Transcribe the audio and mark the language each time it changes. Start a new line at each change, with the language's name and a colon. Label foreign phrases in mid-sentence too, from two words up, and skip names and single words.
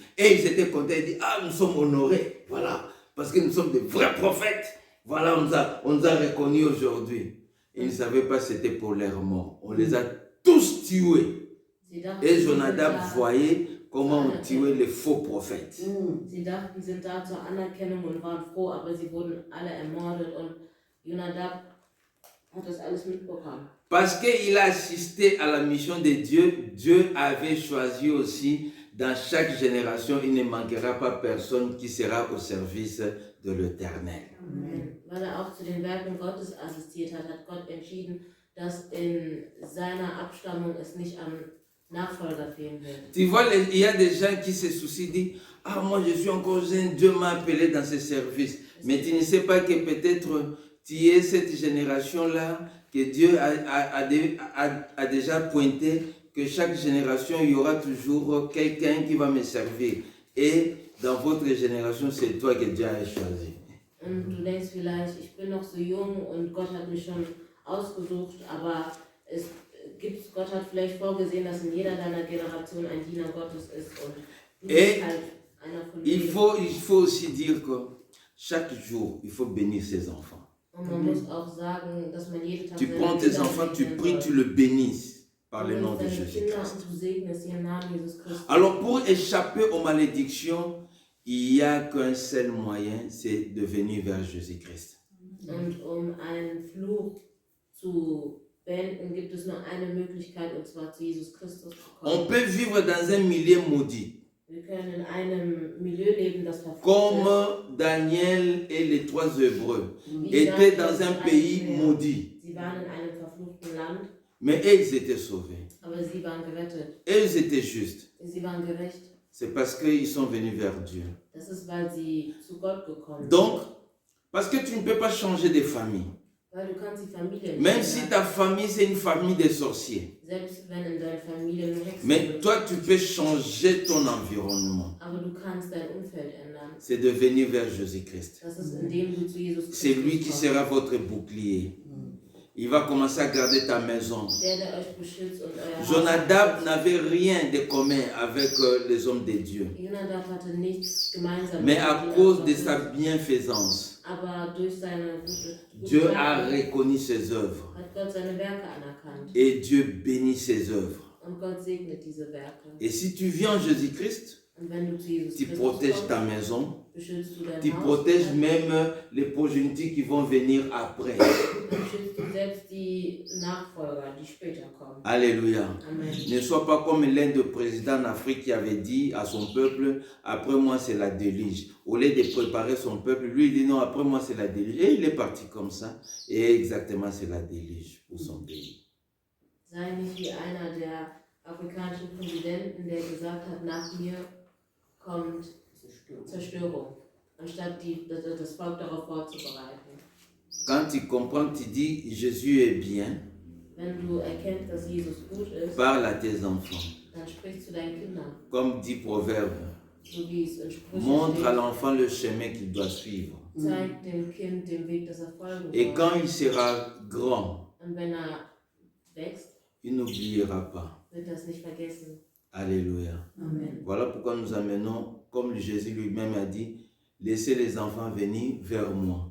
French: Et ils étaient contents, ils disent, ah, nous sommes honorés. Voilà, parce que nous sommes des vrais prophètes. Voilà, on nous a reconnus aujourd'hui. Ils ne savaient pas que c'était pour leur mort. On les a tous tués. Et Jonadab voyait comment on tuait les faux prophètes.
German: Sie dachten, sind da zur Anerkennung und waren froh, aber sie wurden alle ermordet und Jonadab hat das alles mitbekommen.
French: Parce qu'il a assisté à la mission de Dieu, Dieu avait choisi aussi, dans chaque génération, il ne manquera pas personne qui sera au service de l'Éternel.
German: Weil auch zu den Werken Gottes assistiert hat, hat Gott entschieden, dass in seiner Abstammung es nicht an Nachfolger fehlen wird.
French: Tu vois, il y a des gens qui se soucient, disent, ah, moi je suis encore jeune, Dieu m'a appelé dans ce service. Mais tu ne sais pas que peut-être tu es cette génération-là, que Dieu a déjà pointé, que chaque génération, il y aura toujours quelqu'un qui va me servir. Et dans votre génération, c'est toi que Dieu a choisi.
German: Und du denkst vielleicht, ich bin noch so jung und Gott hat mich schon ausgesucht, aber Gott hat vielleicht vorgesehen, dass in jeder deiner Generation ein Diener Gottes ist und du bist halt einer von denen.
French: Il faut aussi dire que chaque jour, il faut bénir ses enfants.
German: Und man muss auch sagen, dass man jeden Tag
French: tu prends tes enfants, tu pries, tu le bénisses par le nom de Jésus-Christ. Alors pour échapper aux malédictions, il n'y a qu'un seul moyen, c'est de venir vers Jésus-Christ.
German: Und einen Fluch zu beenden, gibt es nur eine Möglichkeit, und zwar zu Jesus Christus zu kommen.
French: On peut vivre dans un milieu maudit.
German: Wir können in einem Milieu leben, das verflucht
French: Comme
German: ist.
French: Daniel et les 3 Hébreux étaient dans un pays maudit.
German: Sie waren in einem verfluchten Land,
French: mais ils étaient sauvés.
German: aber sie waren gerettet.
French: Et ils étaient justes.
German: Sie waren gerecht.
French: C'est parce qu'ils sont venus vers Dieu.
German: Das ist, weil sie zu Gott gekommen sind.
French: Donc, parce que tu ne peux pas changer de famille.
German: Weil du kannst die Familie nicht
French: Même si
German: ändern.
French: ta famille, c'est une famille de sorciers.
German: Selbst wenn in deiner Familie nur Hexen
French: Mais
German: sind.
French: toi, tu peux changer ton environnement.
German: Aber du kannst dein Umfeld ändern.
French: C'est de venir vers Jésus-Christ.
German: Das ist, indem du zu Jesus
French: C'est lui qui
German: kommst.
French: sera votre bouclier. Il va commencer à garder ta maison.
German: Der euch beschützt und euer Haus Jonadab beschützt.
French: n'avait rien de commun avec les hommes de Dieu.
German: Jonadab hatte nichts gemeinsam
French: Mais
German: mit
French: à
German: den
French: cause de
German: Gottes,
French: sa bienfaisance,
German: aber durch seine gute
French: Dieu a
German: Werke
French: reconnu ses œuvres.
German: hat Gott seine Werke anerkannt.
French: Et Dieu bénit ses œuvres.
German: Und Gott segnet diese Werke.
French: Et si tu viens en Jésus-Christ,
German: Und wenn du zu Jesus
French: Tu
German: Christus
French: protèges ta
German: kommst,
French: maison.
German: beschützt du dein
French: Tu
German: Haus,
French: protèges même les progénitures qui vont venir après.
German: dann beschützt du selbst die Nachfolger, die später kommen.
French: Alléluia. Amen. Ne sois pas comme l'un des présidents en Afrique qui avait dit à son peuple, après moi c'est la déluge. Au lieu de préparer son peuple, lui il dit non, après moi c'est la déluge. Et il est parti comme ça. Et exactement c'est la déluge pour son pays.
German: Sei nicht wie einer der afrikanischen Präsidenten, der gesagt hat, nach mir kommt Zerstörung, anstatt das Volk darauf vorzubereiten.
French: Quand tu comprends, tu dis Jésus est bien,
German: Wenn du erkennst, dass Jesus gut ist,
French: parle à tes enfants.
German: dann sprichst du deinen Kindern,
French: Comme dit Proverbe,
German: so wie es in Sprüchen
French: montre à
German: steht.
French: l'enfant le chemin qu'il doit suivre.
German: Zeig dem Kind den Weg, das er folgen
French: Et
German: soll.
French: quand il sera grand,
German: Und wenn er wächst,
French: il n'oubliera pas.
German: wird er es nicht vergessen.
French: Alléluia. Amen. Voilà pourquoi nous amenons, comme Jésus lui-même a dit, laissez les enfants venir vers moi.